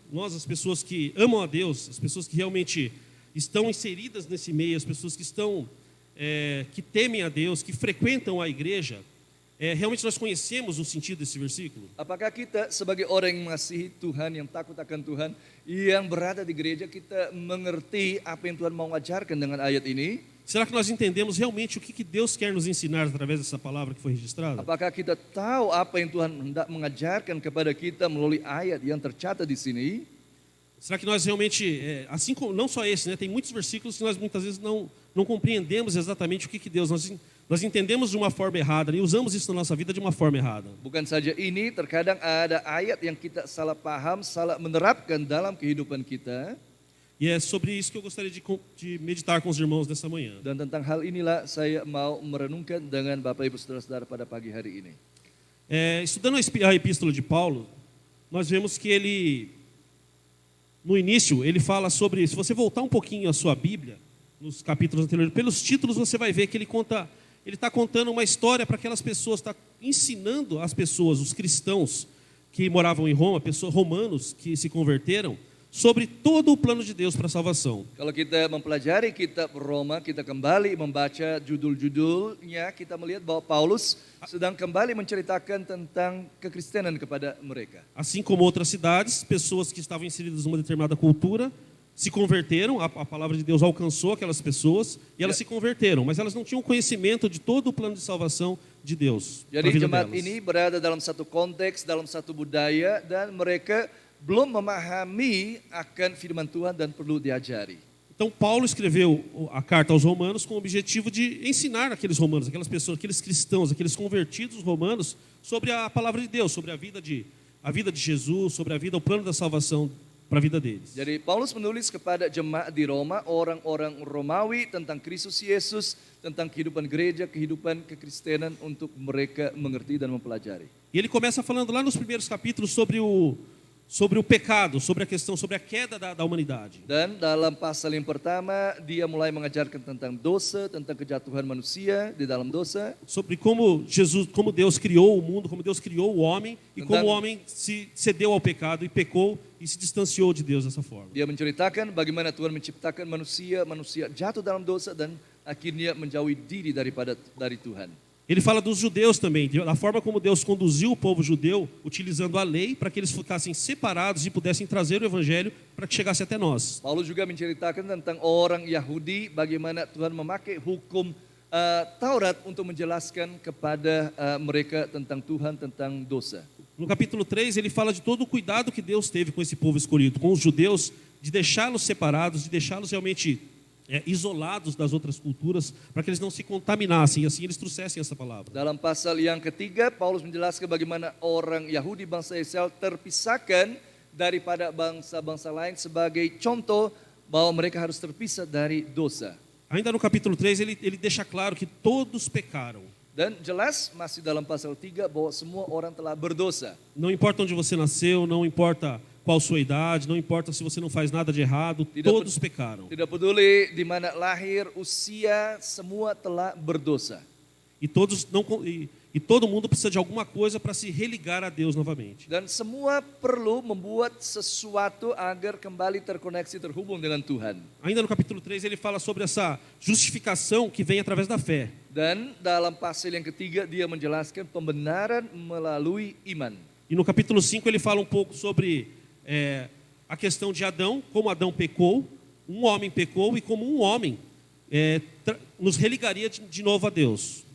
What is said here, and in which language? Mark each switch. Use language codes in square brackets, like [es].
[pt] nós, as pessoas que amam a Deus, as pessoas que realmente estão inseridas nesse meio, as pessoas que estão, que temem a Deus, que frequentam a igreja, realmente nós conhecemos o sentido desse versículo? [id] Apakah kita sebagai orang yang mengasihi Tuhan, yang takut akan Tuhan, yang berada di gereja, kita mengerti apa yang Tuhan mau ajarkan dengan ayat ini? [pt] Será que nós entendemos realmente o que Deus quer nos ensinar através dessa palavra que foi registrada? [id] Apakah kita tahu apa yang Tuhan hendak mengajarkan kepada kita melalui ayat yang tercatat di sini? [pt] Será que nós realmente, assim como, não só esse, né, tem muitos versículos que nós muitas vezes não compreendemos exatamente o que Deus, nós entendemos de uma forma errada e usamos isso na nossa vida de uma forma errada. [id] Bukan saja ini, terkadang ada ayat yang kita salah paham, salah menerapkan dalam kehidupan kita. [pt] E é sobre isso que eu gostaria de meditar com os irmãos nessa manhã. [id] Dan tentang hal inilah saya mau merenungkan dengan Bapak Ibu Saudara-saudara pada pagi hari ini. [pt] Estudando a epístola de Paulo, nós vemos que ele, no início, ele fala sobre, se você voltar um pouquinho a sua Bíblia, nos capítulos anteriores, pelos títulos você vai ver que ele está contando uma história para aquelas pessoas, está ensinando as pessoas, os cristãos que moravam em Roma, romanos que se converteram, sobre todo o plano de Deus para a salvação. [id] Kalau kita mempelajari kitab Roma, kita kembali membaca judul-judulnya, kita melihat bahwa Paulus sedang kembali menceritakan tentang kekristenan kepada mereka. [pt] Assim como outras cidades, pessoas que estavam inseridas numa determinada cultura se converteram, a palavra de Deus alcançou aquelas pessoas e elas se converteram, mas elas não tinham conhecimento de todo o plano de salvação de Deus para a [id] Jadi [pt] vida [id] jemaat [pt] delas. [id] ini berada dalam satu konteks, dalam satu budaya, dan mereka belum memahami akan firman Tuhan dan perlu diajari. [pt] Então Paulo escreveu a carta aos romanos com o objetivo de ensinar aqueles romanos, aquelas pessoas, aqueles cristãos, aqueles convertidos romanos sobre a palavra de Deus, sobre a vida de Jesus, sobre a vida, o plano da salvação para a vida deles. [id] Jadi Paulus menulis kepada jemaat di Roma, orang-orang Romawi, tentang Kristus Yesus, tentang kehidupan gereja, kehidupan kekristenan untuk mereka mengerti dan mempelajari. [pt] E ele começa falando lá nos primeiros capítulos sobre o pecado, sobre a questão, sobre a queda da humanidade. [id] Dan dalam pasal yang pertama, dia mulai mengajarkan tentang dosa, tentang kejatuhan manusia di dalam dosa. [pt] Sobre como Deus criou o mundo, como Deus criou o homem e como o homem se cedeu ao pecado e pecou e se distanciou de Deus dessa forma. [id] Dia menceritakan bagaimana Tuhan menciptakan manusia jatuh dalam dosa dan akhirnya menjauhi diri dari Tuhan. [pt] Ele fala dos judeus também, da forma como Deus conduziu o povo judeu, utilizando a lei para que eles ficassem separados e pudessem trazer o evangelho para que chegasse até nós. [id] Paulus juga menceritakan tentang orang Yahudi, bagaimana Tuhan memakai hukum Taurat untuk menjelaskan kepada mereka tentang Tuhan, tentang dosa. [pt] No capítulo 3, ele fala de todo o cuidado que Deus teve com esse povo escolhido, com os judeus, de deixá-los separados, de deixá-los realmente isolados das outras culturas, para que eles não se contaminassem e assim eles trouxessem essa palavra. [id] Dalam pasal yang ketiga, Paulus menjelaskan bagaimana orang Yahudi bangsa Israel terpisahkan daripada bangsa-bangsa lain sebagai contoh bahwa mereka harus terpisah dari dosa. [pt] Ainda no capítulo 3, ele deixa claro que todos pecaram. [id] Dan jelas masih dalam pasal 3 bahwa semua orang telah berdosa. [pt] Não importa onde você nasceu, não importa qual sua idade, não importa se você não faz nada de errado, todos pecaram. [id] Tidak peduli di mana lahir, usia, semua telah berdosa. [pt] E todo mundo precisa de alguma coisa para se religar a Deus novamente. [id] Dan semua perlu membuat sesuatu agar kembali terkoneksi, terhubung dengan Tuhan. [pt] Ainda no capítulo 3 ele fala sobre essa justificação que vem através da fé. [id] Dan dalam pasal yang ketiga dia menjelaskan pembenaran melalui iman. [pt] E no capítulo 5 ele fala um pouco sobre a questão de Adão, como Adão pecou, um homem pecou e como um homem nos religaria de novo a Deus.